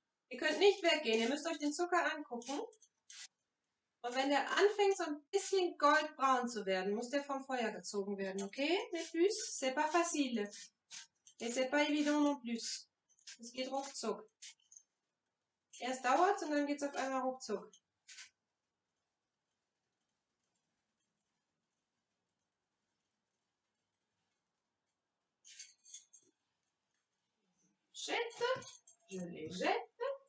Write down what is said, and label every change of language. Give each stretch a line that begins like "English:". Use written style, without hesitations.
German: Ihr könnt nicht weggehen, ihr müsst euch den Zucker angucken. Und wenn der anfängt so ein bisschen goldbraun zu werden, muss der vom Feuer gezogen werden, okay?
French: Mais plus, c'est pas facile. Et c'est pas évident non plus.
German: Es geht ruckzuck. Erst dauert es und dann geht es auf einmal ruckzuck.
French: Jette, je les jette.